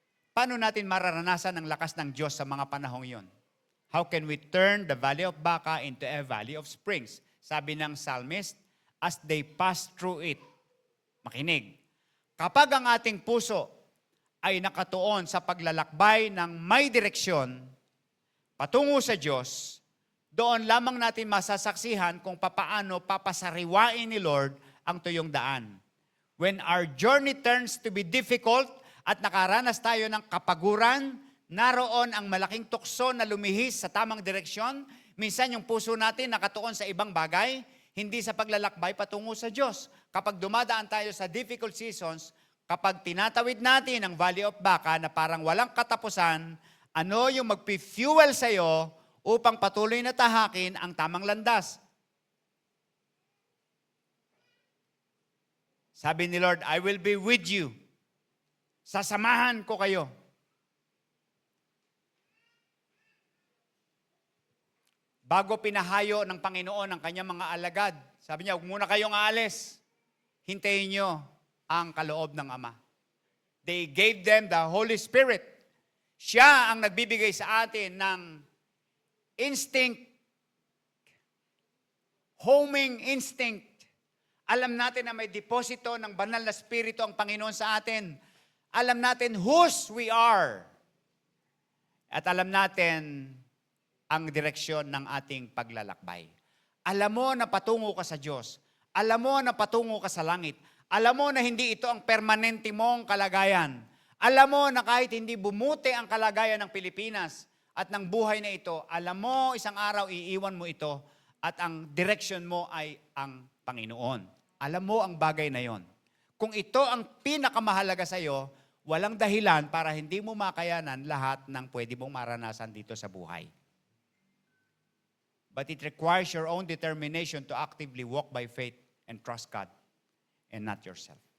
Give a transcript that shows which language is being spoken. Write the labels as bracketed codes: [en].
[tl] Paano natin mararanasan ang lakas ng Diyos sa mga panahong iyon? [en] How can we turn the Valley of Baca into a Valley of Springs? [tl] Sabi ng [en] psalmist, as they pass through it. [tl] Makinig. Kapag ang ating puso ay nakatuon sa paglalakbay ng may direksyon patungo sa Diyos, doon lamang natin masasaksihan kung papaano papasariwain ni Lord ang tuyong daan. [en] When our journey turns to be difficult [tl] at nakaranas tayo ng kapaguran, naroon ang malaking tukso na lumihis sa tamang direksyon. Minsan yung puso natin nakatuon sa ibang bagay, hindi sa paglalakbay patungo sa Diyos. Kapag dumadaan tayo sa [en] difficult seasons, [tl] kapag tinatawid natin ang Valley of Baca na parang walang katapusan, ano yung magpi-fuel sa'yo upang patuloy na tahakin ang tamang landas? Sabi ni [en] Lord, I will be with you. [tl] Sasamahan ko kayo. Bago pinahayo ng Panginoon ang kanyang mga alagad, sabi niya, huwag muna kayong aalis. Hintayin niyo ang kaloob ng Ama. [en] They gave them the Holy Spirit. [tl] Siya ang nagbibigay sa atin ng instinct, homing instinct. Alam natin na may deposito ng banal na spirito ang Panginoon sa atin. Alam natin [en] whose we are. [tl] At alam natin ang direksyon ng ating paglalakbay. Alam mo na patungo ka sa Diyos. Alam mo na patungo ka sa langit. Alam mo na hindi ito ang permanente mong kalagayan. Alam mo na kahit hindi bumuti ang kalagayan ng Pilipinas at ng buhay na ito, alam mo isang araw iiwan mo ito at ang direksyon mo ay ang Panginoon. Alam mo ang bagay na yon. Kung ito ang pinakamahalaga sa iyo, walang dahilan para hindi mo makayanan lahat ng pwede mong maranasan dito sa buhay. [en] But it requires your own determination to actively walk by faith and trust God and not yourself.